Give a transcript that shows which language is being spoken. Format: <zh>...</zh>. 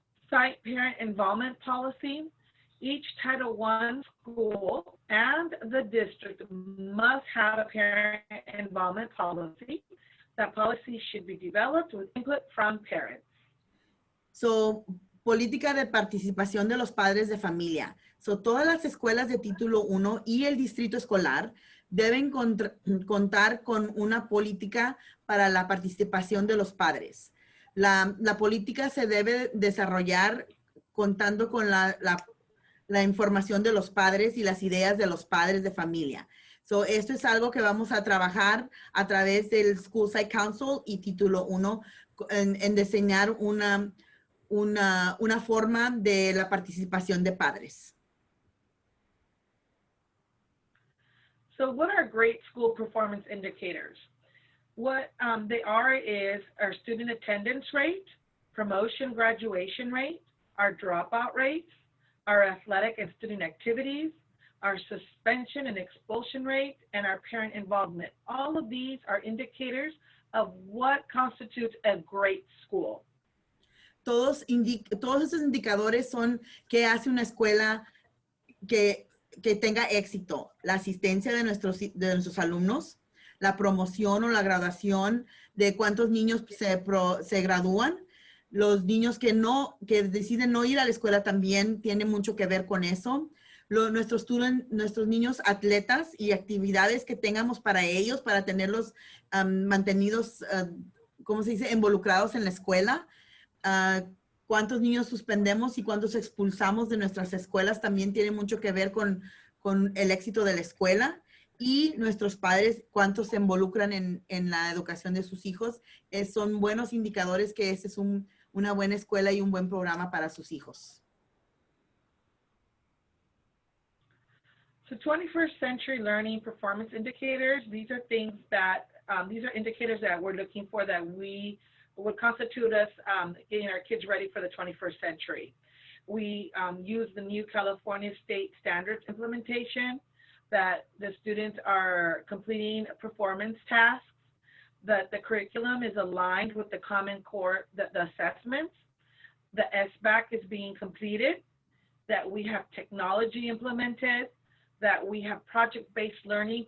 <en>Site parent involvement policy. Each Title I school and the district must have a parent involvement policy. That policy should be developed with input from parents.</en> <es>So, política de participación de los padres de familia. So, todas las escuelas de título 1 y el distrito escolar deben contar con una política para la participación de los padres. La política se debe desarrollar contando con la información de los padres y las ideas de los padres de familia. So, esto es algo que vamos a trabajar a través del School Site Council y título 1 en diseñar una forma de la participación de padres.</es> <en>So what are great school performance indicators? What they are is our student attendance rate, promotion graduation rate, our dropout rates, our athletic and student activities, our suspension and expulsion rate, and our parent involvement. All of these are indicators of what constitutes a great school.</en> <es>Todos esos indicadores son qué hace una escuela que tenga éxito. La asistencia de nuestros alumnos, la promoción o la graduación de cuántos niños se gradúan. Los niños que deciden no ir a la escuela también tienen mucho que ver con eso. Nuestros niños atletas y actividades que tengamos para ellos, para tenerlos mantenidos, ¿cómo se dice?, involucrados en la escuela. Cuántos niños suspendemos y cuántos expulsamos de nuestras escuelas también tiene mucho que ver con el éxito de la escuela. Y nuestros padres, cuántos se involucran en la educación de sus hijos. Son buenos indicadores que esa es una buena escuela y un buen programa para sus hijos.</es> <en>So 21st century learning performance indicators, these are things that, these are indicators that we're looking for that would constitute us getting our kids ready for the 21st century. We use the new California state standards implementation, that the students are completing performance tasks, that the curriculum is aligned with the Common Core, the assessments, the SBAC is being completed, that we have technology implemented, that we have project-based learning.</en>